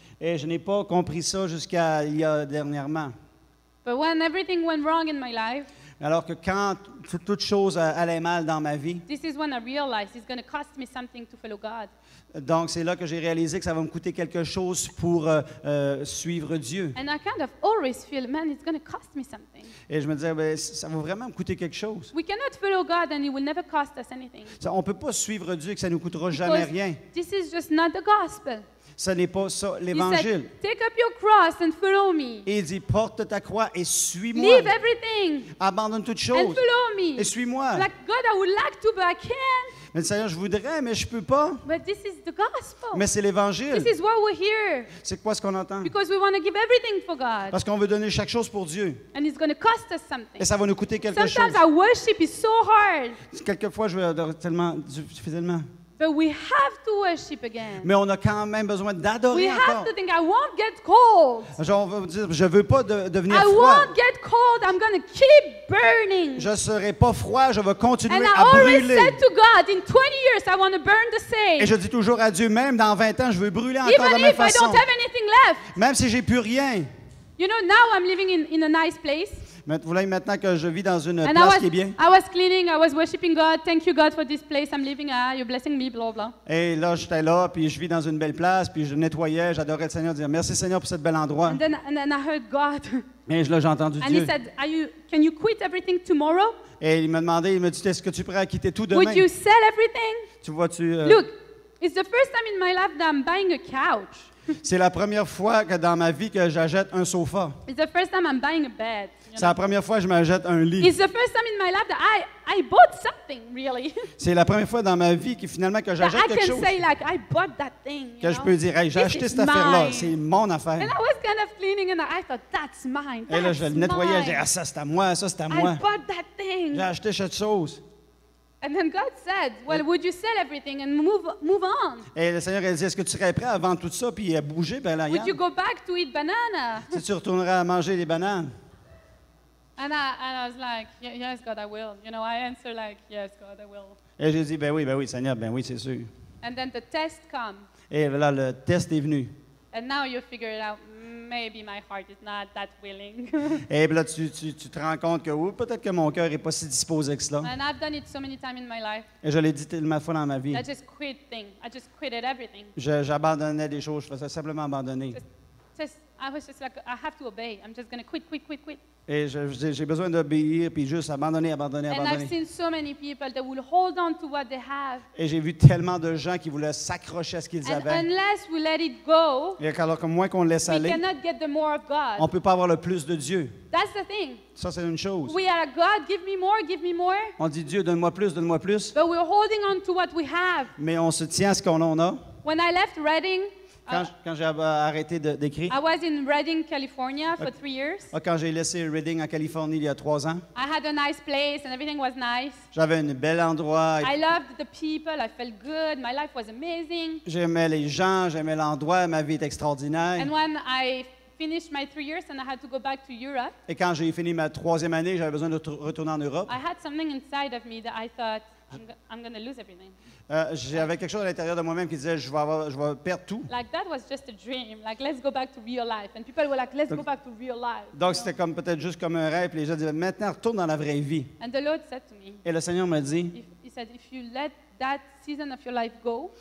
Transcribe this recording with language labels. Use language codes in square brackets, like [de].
[fr] Et je n'ai pas compris ça jusqu'à il y a dernièrement. [en] But when everything went wrong in my life, [fr] Alors que quand toute chose allait mal dans ma vie, [en] this is when I realized it's going to cost me something to follow God. [fr] donc c'est là que j'ai réalisé que ça va me coûter quelque chose pour suivre Dieu. [en] And I kind of always feel, man, it's going to cost me something. [fr] Et je me disais, ben, ça va vraiment me coûter quelque chose. [en] We cannot follow God and He will never cost us anything. [fr] On ne peut pas suivre Dieu et que ça ne nous coûtera jamais [en] Because [fr] rien. [en] this is just not the gospel. [fr] Ce n'est pas ça [en] He [fr] l'Évangile. [en] said, take up your cross and follow me. [fr] Et il dit, porte ta croix et suis-moi. [en] Leave everything [fr] Abandonne toute [en] and [fr] chose [en] follow me. [fr] et suis-moi. [en] Like, God, I would like to, but I can't. [fr] Mais Seigneur, je voudrais, mais je ne peux pas. [en] But this is the gospel. [fr] Mais c'est l'Évangile. [en] This is why we're here. [fr] C'est quoi ce qu'on entend? [en] Because we want to give everything for God. [fr] Parce qu'on veut donner chaque chose pour Dieu. [en] And it's going to cost us something. [fr] Et ça va nous coûter quelque chose. [en] Sometimes our worship is so hard. [fr] Quelquefois, je vais adorer tellement, difficilement. [en] But we have to worship again. [fr] Mais on a quand même besoin [en] We [fr] d'adorer [en] have [fr] encore. [en] to think, I won't get cold. [fr] Genre, on va dire, je ne veux pas devenir [en] I [fr] froid. [en] won't get cold. I'm going to keep burning. [fr] Je ne serai pas froid, je vais continuer [en] And I [fr] à [en] always [fr] brûler. [en] said to God, in 20 years, I want to burn the [fr] Et [en] same. [fr] je dis toujours à Dieu, même dans 20 ans, je veux brûler encore de la [en] Even [fr] même [en] if I [fr] façon. [en] don't have anything left. [fr] Même si j'ai plus rien. [en] You know, now I'm living in a nice place. [fr] Vous voyez maintenant que je vis dans une [en] And [fr] place qui est bien. [en] I was cleaning, I was worshiping God. Thank you, God, for this place I'm living at. You're blessing me, blah, blah. [fr] Et là, j'étais là, puis je vis dans une belle place, puis je nettoyais, j'adorais le Seigneur, dire merci Seigneur pour ce bel endroit. [en] And then I heard God. [fr] Et là, j'ai entendu [en] And [fr] Dieu. [en] He said, can you quit everything tomorrow? [fr] Et il m'a demandé, il m'a dit, est-ce que tu es prêt à quitter tout demain? [en] Would you sell everything? [fr] Tu vois-tu, [en] Look, it's the first time in my life that I'm buying a couch. [fr] c'est la première fois que dans ma vie que j'achète un sofa. [en] It's the first time I'm buying a bed. [fr] C'est la première fois que je m'achète un lit. [en] It's the first time in my life that I bought something, really. [fr] C'est la première fois dans ma vie que finalement que [en] That [fr] j'achète [en] I [fr] quelque [en] can [fr] chose. [en] say, like, I bought that thing. [fr] Que je peux dire, hey, j'ai [en] This [fr] acheté [en] is [fr] cette affaire-là, [en] mine. [fr] c'est mon [en] And [fr] affaire. [en] I was kind of cleaning and I thought, that's mine. [fr] Et là, je le [en] That's [fr] nettoyais, je dis, [en] mine. [fr] ah, ça c'est à moi, ça c'est à [en] I [fr] moi. [en] bought that thing. [fr] J'ai acheté cette chose. [en] And then God said, well, would you sell everything and move on? [fr] Et le Seigneur a dit, est-ce que tu serais prêt à vendre tout ça puis à bouger? Ben là, [en] Would you [fr] regarde. [en] go back to eat banana? [fr] Si tu retournerais à manger des bananes. [en] And I was like, yes, God, I will. You know, I answer like, yes, God, I will. [fr] Et j'ai dit, ben oui, Seigneur, ben oui, c'est sûr. [en] And then the test comes. [fr] Et là, le test est venu. [en] And now you figure it out. Maybe my heart is not that willing. [fr] Et là, tu te rends compte que oui, peut-être que mon cœur n'est pas si disposé que cela. [en] And I've done it so many times in my life. [fr] Et je l'ai dit tellement de fois dans ma vie. [en] I just quit things. I just quitted everything. [fr] J'abandonnais des choses, je faisais simplement abandonner. [en] I was just like, I have to obey. I'm just going to quit. [fr] Et j'ai besoin d'obéir, puis juste abandonner. [en] And I've seen so many people that will hold on to what they have. [fr] Et j'ai vu tellement de gens qui voulaient s'accrocher à ce qu'ils [en] And [fr] avaient. [en] unless we let it go, [fr] Et alors que moins qu'on le laisse [en] we [fr] aller, [en] cannot get the more of [fr] on ne [en] God. [fr] peut pas avoir le plus de Dieu. [en] That's the thing. [fr] Ça, c'est une chose. [en] We are God, give me more, give me more. [fr] On dit Dieu, donne-moi plus, donne-moi plus. [en] But we're holding on to what we have. [fr] Mais on se tient à ce qu'on en a. [en] When I left Reading, [fr] Quand j'ai arrêté d'écrire, [en] I was in Redding, California for 3 years. [fr] quand j'ai laissé Reading en Californie il y a 3 ans, [en] I had a nice place and everything was nice. [fr] j'avais un bel endroit. [en] I loved the people. I felt good. My life was amazing. [fr] J'aimais les gens, j'aimais l'endroit, ma vie est extraordinaire. [en] And when I finished my 3 years and I had to go back to Europe, [fr] Et quand j'ai fini ma 3e année, j'avais besoin de retourner en Europe. [en] I had something inside of me that I thought, I'm going to lose everything. [fr] J'avais quelque chose à l'intérieur de moi-même qui disait je vais perdre tout. [en] Like that was just a dream. Like let's go back to real life. And people were like, let's go back to real life. [fr] Donc c'était comme peut-être juste comme un rêve. Puis les gens disaient maintenant retourne dans la vraie vie. [en] And the Lord said to me, [fr] Et le Seigneur m'a dit [en] he said, if you let that season of your life go,